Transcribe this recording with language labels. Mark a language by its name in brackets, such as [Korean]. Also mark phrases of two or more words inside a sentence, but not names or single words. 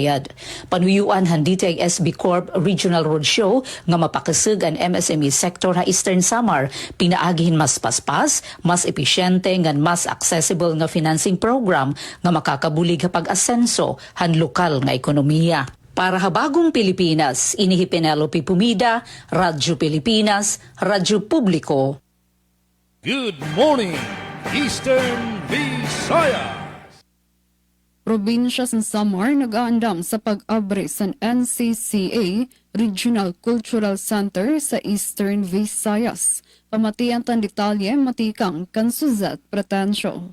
[Waray] Panuyuan han DTI SB Corp Regional Regional Roadshow nga mapakasig ang MSME sector sa Eastern Samar, pinaagihin mas paspas, mas episyente ngan mas accessible nga [English] financing program [Waray] nga makakabulig sa pag-asenso han lokal nga ekonomiya. Para sa Bagong Pilipinas, inihi Penelope Pumida, Radyo Pilipinas, Radyo Publiko. [English] Good morning, Eastern Visayas! [Waray] Probinsya sa Samar nag-aandam sa pag-abre sa NCCA Regional Cultural Center sa Eastern Visayas. Pamatian tan detalye matikang kan Suzette Pretensyo.